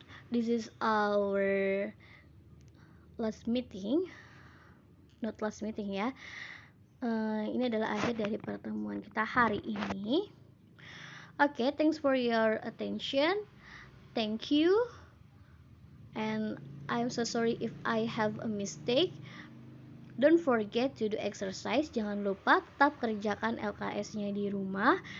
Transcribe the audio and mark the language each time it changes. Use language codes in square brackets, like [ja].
[en] This is our last meeting. Not last meeting [id] ya. Ini adalah akhir dari pertemuan kita hari ini. [en] Okay, thanks for your attention. Thank you. And I'm so sorry if I have a mistake. Don't forget to do exercise. [id] Jangan lupa tetap kerjakan LKS-nya di rumah.